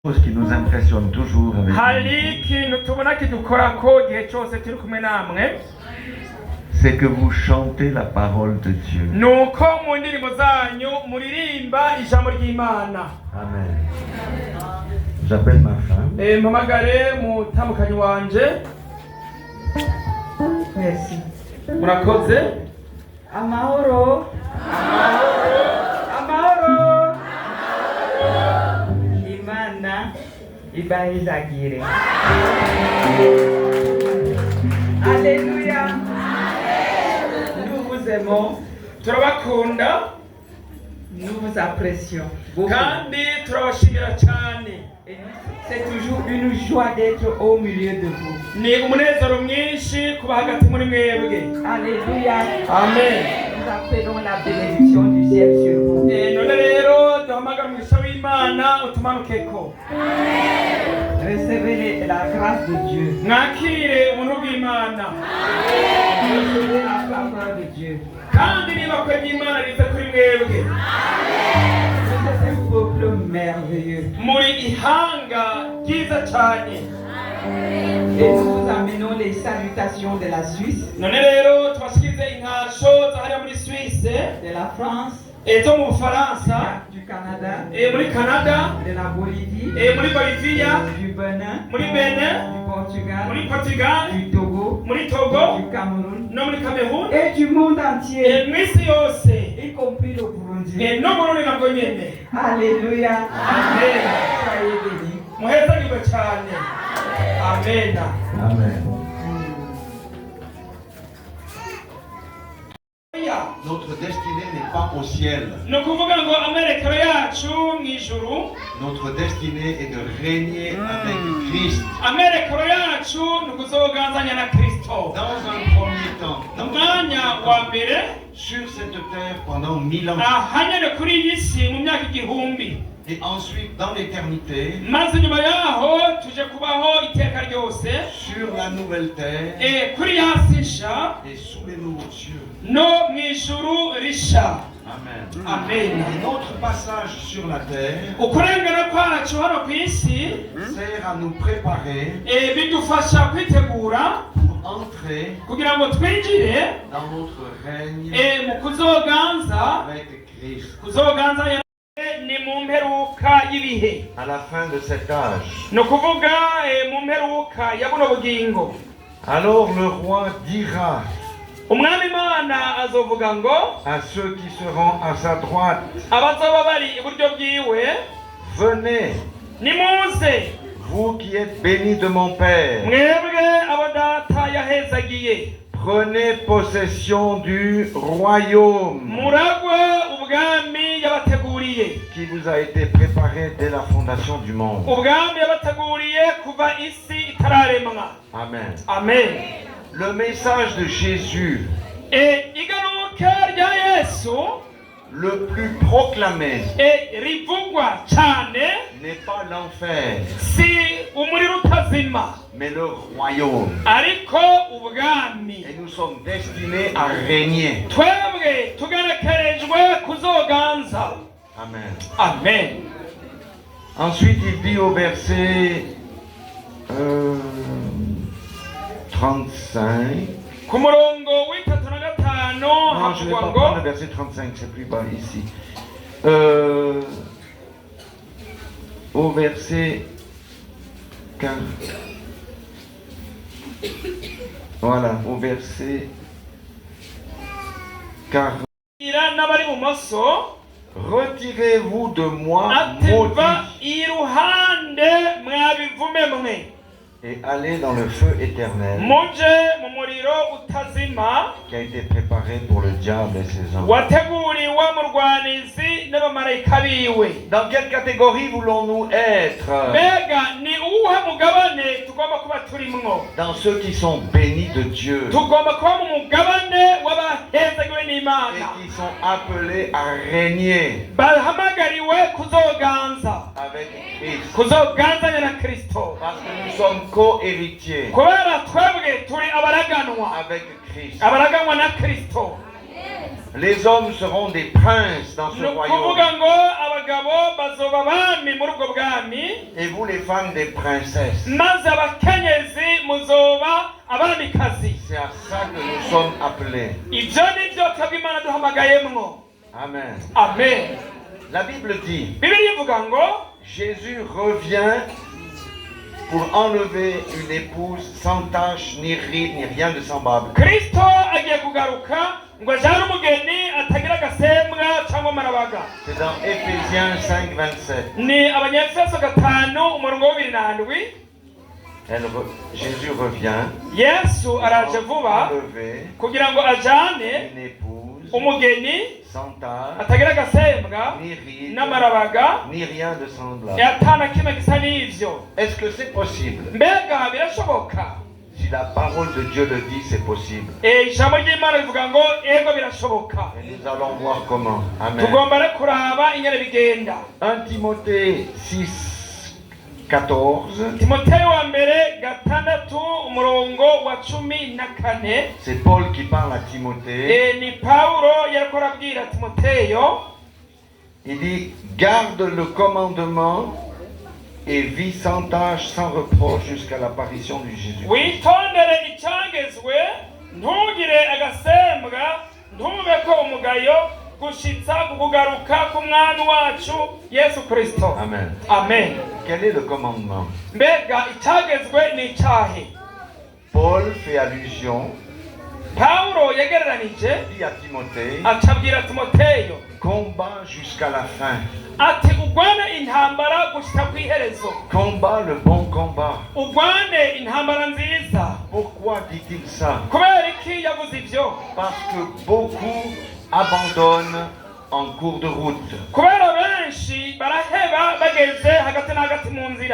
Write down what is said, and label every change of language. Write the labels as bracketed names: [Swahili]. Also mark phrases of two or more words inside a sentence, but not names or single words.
[French] chose qui nous impressionne toujours avec c'est que vous chantez la parole de Dieu. Amen. J'appelle ma femme. Merci. [Rundi] Murakoze. Amahoro. Amahoro. Imana ibahezagire. [French] Alléluia. Nous vous aimons. [Rundi] Turabakunda. [French] Nous vous apprécions beaucoup. [Rundi] Kandi turabashimira cyane. [French] C'est toujours une joie d'être au milieu de vous. [Rundi] Ni umunezero mwinshi kuba hagati muri mwebwe. [French] Alléluia. Amen. Nous appelons la bénédiction du ciel sur vous. [Rundi] None rero duhamagara umugisha w'Imana utumanukeko. [French] Recevez la grâce de Dieu. [Rundi] Mwakire ubuntu bw'Imana. [French] Recevez la faveur de Dieu. [Rundi] Kandi niba kwe ry'Imana rize kuri mwebwe. [French] Vous êtes un peuple merveilleux. [Rundi] Muri ihanga ryiza cyane. [French] Et nous vous amenons les salutations de la Suisse, [Rundi] None rero tubashikirize inkasho zahariya muri Suisse, [French] de la France, [Rundi] zo mu Bufaransa, [French] du Canada, [Rundi] muri Canada, [French] de la Bolivie, [Rundi] muri Bolivia, [French] du Bénin, [Rundi] muri Benin, [French] du Portugal, [Rundi] muri Portugal, [French] du Togo, [Rundi] muri Togo, [French] du Cameroun [Rundi] no muri Cameroon, [French] et du monde entier, [Rundi] mw'isi yose, [French] y compris le Burundi. [Rundi] no mu Burundi nabwo nyene. [French] Alléluia. Amen. Soyez bénis. [Rundi] Muhezagirwe cyane. [French] Amen. Amen. Notre destinée n'est pas au ciel. [Rundi] Ni ukuvuga ngo amerekero yacu mu ijuru, [French] Notre destinée est de régner avec Christ. [Rundi] amerekero yacu ni ukuzoganzanya na Kristo. [French] Dans un premier temps, [Rundi] Umwanya wa mbere [French] sur cette terre pendant 1000 ans. [Rundi] ahanyene kuri iyi si mu myaka igihumbi, [French] Et ensuite dans l'éternité, [Rundi] maze nyuma yaho tuje kubaho iteka ryose [French] sur la nouvelle terre [Rundi] kuri ya si nsha [French] et sous les nouveaux cieux. [Rundi] no mu ijuru risha. [French] Amen. Amen. Et notre passage sur la terre [Rundi] Ukurengana kwacu hano ku isi [French] sert à nous préparer [Rundi] bidufasha kwitegura [French] pour entrer [Rundi] kugira ngo twinjire [French] dans notre règne [Rundi] mu kuzoganza [French] avec Christ. [Rundi] kuzoganza ni mu mperuka y'ibihe, [French] À la fin de cet âge, [Rundi] ni ukuvuga mu mperuka ya buno bugingo. [French] alors le roi dira [Rundi] Umwami Imana azovuga ngo [French] à ceux qui seront à sa droite, [Rundi] abazoba bari iburyo bwiwe, [French] venez, [Rundi] nimuze [French] vous qui êtes bénis de mon Père, [Rundi] mwebwe abo data yahezagiye, [French] prenez possession du royaume [Rundi] muragwe ubwami yabateguriye, [French] qui vous a été préparé dès la fondation du monde. [Rundi] ubwami yabateguriye kuva isi itararemwa. [French] Amen. Amen. Le message de Jésus, [Rundi] Igaruka rya Yesu [French] le plus proclamé, [Rundi] rivugwa cyane [French] n'est pas l'enfer, [Rundi] si umuriro utazima, [French] mais le royaume. [Rundi] ariko ubwami. [French] Et nous sommes destinés à régner. [Rundi] Twebwe tugerekerejwe kuzoganza. [French] Amen. Amen. Ensuite, il dit au verset 35. [Rundi] Ku murongo w'itatu na gatanu [French] Non, je ne vais [Rundi] havugwa [French] pas [Rundi] ngo [French] prendre le verset 35, c'est plus bas ici. Au verset 4. Voilà, au verset 40. [Rundi] n'abari bumoso [French] Retirez-vous de moi, [Rundi] ativa [French] maudits, [Rundi] iruhande mwabivume mwe, [French] et allez dans le feu éternel [Rundi] muje mu muriro utazima [French] qui a été préparé pour le diable et ses anges. [Rundi] wateguriwe murwanizi n'abamarayika biwe. [French] Dans quelle catégorie voulons-nous être? [Rundi] Mbega ni uwuhe mugabane tugomba kuba turimwo? [French] Dans ceux qui sont bénis de Dieu [Rundi] Tugomba kuba mu mugabane w'abahezagiwe [French] et [Rundi] n'Imana, [French] qui sont appelés à régner [Rundi] bahamagariwe kuzoganza, [French] avec Christ. [Rundi] kuzoganzanya na Kristo, [French] Parce que nous sommes co-héritiers [Rundi] kubera twebwe turi abaraganwa, [French] avec Christ. [Rundi] abaraganwa na Kristo. [French] Les hommes seront des princes dans ce [Rundi] ni [French] royaume. [Rundi] ukuvuga ngo abagabo bazoba abami muri ubwo bwami [French] Et vous les femmes des princesses. [Rundi] maze abakenyezi muzoba abamikazi. [French] C'est à ça que nous sommes appelés. [Rundi] Ibyo ni byo twebwe Imana duhamagayemwo. [French] Amen. Amen. La Bible dit, [Rundi] Bibiliya ivuga ngo [French] Jésus revient pour enlever une épouse sans tache, ni ride, ni rien de semblable. [Rundi] Kristo agiye kugaruka ngo ajane umugeni atagira agasembwa cyangwa amarabaga. [French] C'est dans Éphésiens 5, 27. [Rundi] Ni Abanyefeso 5:27. [French] Jésus revient [Rundi] Yesu araje vuba [French] enlever [Rundi] kugira ngo ajane [French] une épouse [Rundi] umugeni [French] sans tache, [Rundi] atagira agasembwa [French] ni ride, [Rundi] n'amarabaga [French] ni rien de semblable. [Rundi] atana kimwe gisa n'ivyo. [French] Est-ce que c'est possible? [Rundi] Mbega birashoboka? [French] Si la parole de Dieu le dit, c'est possible. [Rundi] Ijambo ry'Imana rivuga ngo ego birashoboka. [French] Et nous allons voir comment. Amen. [Rundi] Tugomba rero kuraba ingene bigenda. [French] 1 Timothée 6, 14. [Rundi] Timoteyo wa mbere 6:14. [French] C'est Paul qui parle à Timothée. [Rundi] Ni Paulo yariko arabwira Timoteyo. [French] Il dit, garde le commandement et vis sans tâche, sans reproche jusqu'à l'apparition du Jésus. [Rundi] Witondere icyagezwe, ntugire agasembwa, ntubeko umugayo, gushitsa kugaruka k'umwami wacu Yesu Kristo. [French] Amen. Amen. Quel est le commandement? [Rundi] Mbega icyagezwe ni icyahe? [French] Paul fait allusion, [Rundi] Paulo yagereranije [French] dit à Timothée, [Rundi] acabwira Timoteyo [French] combat jusqu'à la fin. [Rundi] ati ugwane intambara gushika kw'iherezo. [French] Combat le bon combat. [Rundi] Ugwane intambara nziza. [French] Pourquoi dit-il ça? [Rundi] Kubera iki yavuze ivyo? [French] Parce que beaucoup abandonnent en cours de route. [Rundi] Kubera benshi baraheba bageze hagati na hagati mu nzira.